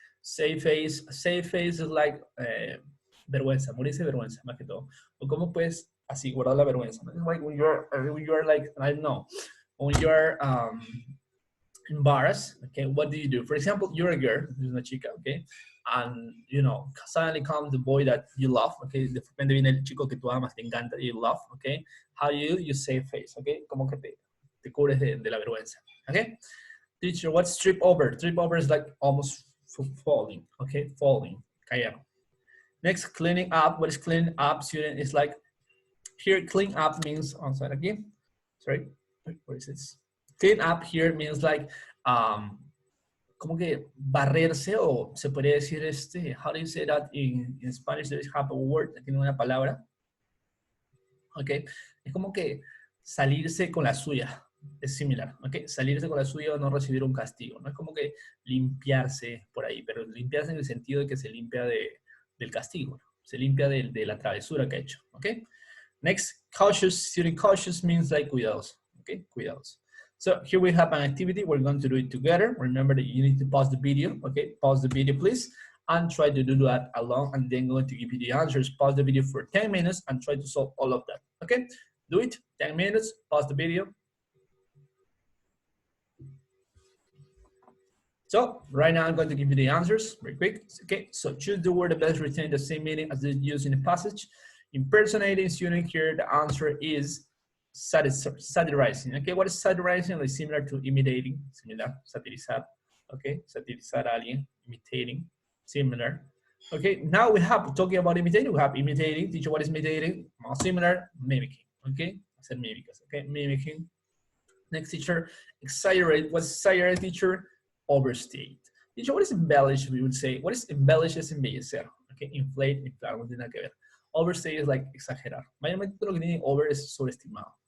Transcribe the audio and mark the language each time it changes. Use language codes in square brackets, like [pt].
[en] Save face is like [es] vergüenza, morirse de vergüenza, más que todo. O cómo puedes así guardar la vergüenza. [en] It's like when you're like, I don't know, when you're embarrassed, okay, what do you do? For example, you're a girl, this is [es] una chica, [en] okay? And, you know, suddenly comes the boy that you love, okay? [es] De repente viene el chico que tú amas, te encanta, [en] you love, okay? How you save face, okay? [es] Como que te cubres de la vergüenza, okay? [en] Teacher, what's trip over? Trip over is like almost falling, okay? Falling, caer. Next, cleaning up. What is cleaning up, student? It's like, here, clean up means, on side again, sorry, where is this? Clean up here means like, [es] como que barrerse, o se podría decir [en] how do you say that in Spanish? There is have a word, [es] tiene una palabra, ok, es como que salirse con la suya, es similar, ¿ok? Salirse con la suya o no recibir un castigo, no es como que limpiarse por ahí, pero limpiarse en el sentido de que se limpia del castigo, ¿no? Se limpia de la travesura que ha hecho, ¿ok? [en] Next, cautious, student cautious means like cuidados, okay, cuidados. So here we have an activity, we're going to do it together. Remember that you need to pause the video, okay? Pause the video, please, and try to do that along, and then going to give you the answers. Pause the video for 10 minutes and try to solve all of that, okay? Do it, 10 minutes, pause the video. So right now I'm going to give you the answers very quick. Okay, so choose the word that best retain the same meaning as it used in the passage. Impersonating student here, the answer is satirizing. Okay, what is satirizing? Like similar to imitating, similar, satirizar. Okay, [es] satirizar a alguien, [en] imitating, similar. Okay, now we have, talking about imitating, we have imitating. Teacher, what is imitating? More similar, mimicking. Okay, [es] hacer mímicas. [en] Okay, mimicking. Next teacher, exaggerate. What's exaggerate, teacher? Overstate. Teacher, what is embellish? We would say, what is embellish [es] es embellecer. Okay, inflate, inflar, no tiene nada que ver. Overstate es like exagerar. Mayormente lo que tiene over es sobreestimado.